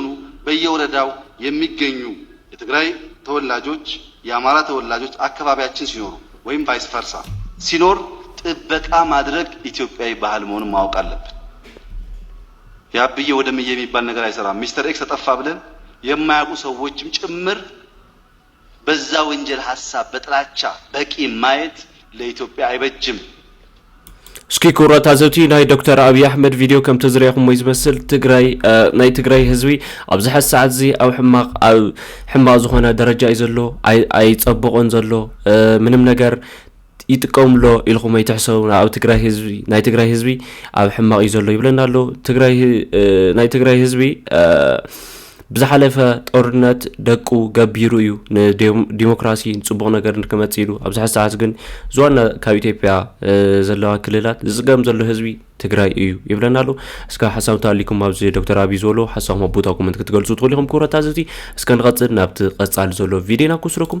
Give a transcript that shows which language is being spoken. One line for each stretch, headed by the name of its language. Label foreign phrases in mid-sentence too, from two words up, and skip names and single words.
Amharic: በየወረዳው የሚገኙ የትግራይ ተወላጆች የአማራ ተወላጆች አካባቢያችን ሲኖሩ ወይም
Latin: vice versa
Amharic: ሲኖር ጥበቃ ማድረግ ኢትዮጵያዊ ባህል መሆኑን ማወቅ አለብን ያብዬ ወደምዬ የሚባል ነገር አይሰራም ሚስተር ኤክስ ተጠፋ ብለን የማያውቁ ሰዎችም ጭምር በዛ ወንጀል ሐሳብ በጥላቻ በቂ ማየት ለኢትዮጵያ አይበጅም
Tigrinya: እስኪ ኩራታ ዘውቲ ናይ ዶክተር አብይ አህመድ ቪዲዮ ከም ተዝሪያኹም ወይ ዝመስል ትግራይ ናይ ትግራይ ህዝቢ ኣብ ዝሐ ሰዓት እዚ ኣብ ሕማቅ ዝኾነ ደረጃ እዩ ዘሎ ኣይጸብቆን ዘሎ ምንም ነገር ይጥቀምሎ ኢልኹም ኣይትሕሰቡ ኣብ ትግራይ ህዝቢ ናይ ትግራይ ህዝቢ ኣብ ሕማቅ እዩ ዘሎ ይብለና ኣሎ ትግራይ ናይ ትግራይ ህዝቢ ብዝሓለፈ ጦርነት ደቁ ገቢሩ እዩ ንዲሞክራሲ ጽቡቕ ነገር ንከመጽኢሉ ኣብ ዝሐ ሰዓት ግን ዝዋና ካብ ኢትዮጵያ ዘለዋ ክልላት ዝጽገም ዘሎ ህዝቢ ትግራይ እዩ ይብለና ኣሎ እስካ ሓሳብ ታሊኩም ኣብዚ ዶክተር አብይ ዘሎ ሓሳብ ማቦታ ኮመንት ክትገልጹ ትኽእሉ ኢኹም ኩራታ ዘቲ እስከ ንቐጽል ናብቲ ቀጻሊ ዘሎ ቪድዮና ኩስረኩም